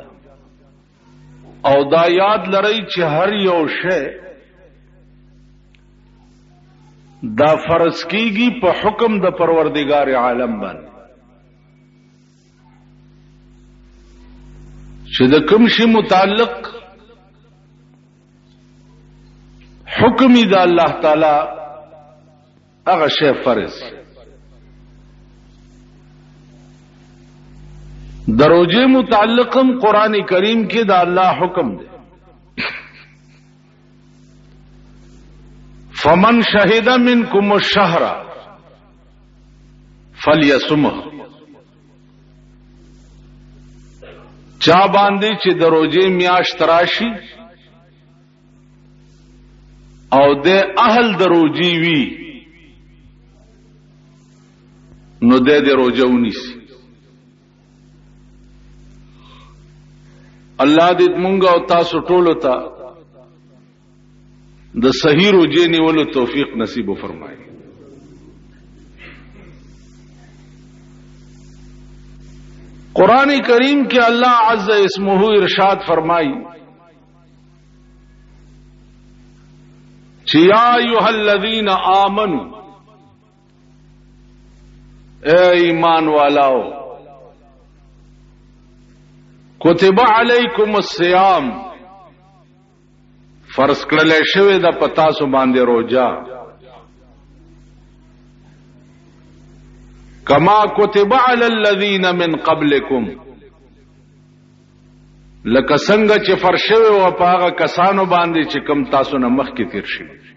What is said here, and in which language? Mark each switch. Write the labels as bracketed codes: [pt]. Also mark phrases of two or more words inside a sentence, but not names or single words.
[ps] او دا یاد لرئ چې هر یو شی دا فرض کیږي په حکم د پروردگار عالم باندې، چې د کوم شي متعلق حکم د الله تعالی هغه شی فرض. دروجه متعلقم قرآن کریم کې د الله حکم دی. [ar] فمن شهد منکم الشهر فلیصمه، [ps] چا باندې چې دروجه میاشت راشي او د اهل دروجی وی نو د روزه ونیسي. الله دې مونږ او تاسو ټول ته د صحیح روزه نیولو توفیق نصیب وفرمایي. [ur] قرآن کریم کے اللہ عز اسمہ ارشاد فرمائی [ar] یا ایھا الذین آمنوا، [ur] اے ایمان والاو، [ar] کتب علیکم الصیام، [ps] فرض کړل شوی د پتا سو باندې روزه، [ar] کما کتب علی الذین من قبلکم، [ps] لکه څنګه چې فرض شوی و په هغه کسانو باندې چې کم تاسو نه مخکې تیر شوي.